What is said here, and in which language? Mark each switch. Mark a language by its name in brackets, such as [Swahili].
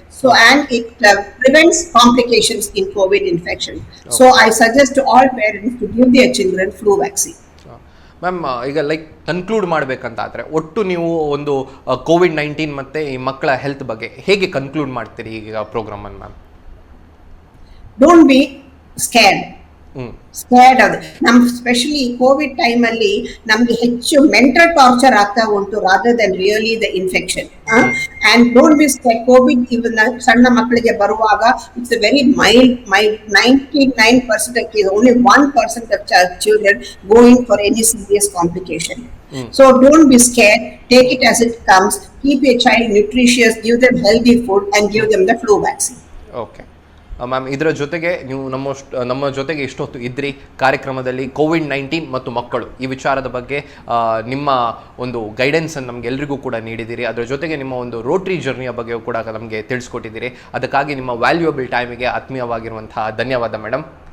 [English] So, and it prevents complications in COVID infection. Okay. So I suggest to all parents to give their children flu vaccine. [Kannada] Ma'am, ಈಗ conclude ಮಾಡಬೇಕಂತಾದರೆ ಒಟ್ಟು ನೀವು ಒಂದು COVID-19 ಮತ್ತು ಈ ಮಕ್ಕಳ health ಬಗ್ಗೆ ಹೇಗೆ ಕನ್ಕ್ಲೂಡ್ ಮಾಡ್ತೀರಿ ಈಗ ಪ್ರೋಗ್ರಾಮನ್ನು ma'am? [English] Don't be scared. Scared of it. Especially COVID time ಅಲ್ಲಿ [Kannada] ನಮ್ಗೆ ಹೆಚ್ಚು ಮೆಂಟಲ್ ಟಾರ್ಚರ್ ಆಗ್ತಾ ಉಂಟು [English] rather than really the infection. And don't be scared. COVID even [Kannada] ಸಣ್ಣ ಮಕ್ಕಳಿಗೆ ಬರುವಾಗ [English] it's a very mild 99% of cases, only 1% of children going for any serious complication. So don't be scared. Take it as it comes. Keep your child nutritious. Give them healthy food and give them the flu vaccine. Okay. [Kannada] Ma'am, ಇದರ ಜೊತೆಗೆ ನೀವು ನಮ್ಮ ಜೊತೆಗೆ ಇಷ್ಟೊತ್ತು ಇದ್ರಿ ಕಾರ್ಯಕ್ರಮದಲ್ಲಿ COVID-19 ಮತ್ತು ಮಕ್ಕಳು ಈ ವಿಚಾರದ ಬಗ್ಗೆ ನಿಮ್ಮ ಒಂದು ಗೈಡೆನ್ಸನ್ನು ನಮಗೆಲ್ಲರಿಗೂ ಕೂಡ ನೀಡಿದ್ದೀರಿ. ಅದರ ಜೊತೆಗೆ ನಿಮ್ಮ ಒಂದು ರೋಟರಿ ಜರ್ನಿಯ ಬಗ್ಗೆ ಕೂಡ ನಮಗೆ ತಿಳಿಸ್ಕೊಟ್ಟಿದ್ದೀರಿ. ಅದಕ್ಕಾಗಿ ನಿಮ್ಮ ವ್ಯಾಲ್ಯೂಯಬಲ್ ಟೈಮಿಗೆ ಆತ್ಮೀಯವಾಗಿರುವಂತಹ ಧನ್ಯವಾದ ಮೇಡಮ್.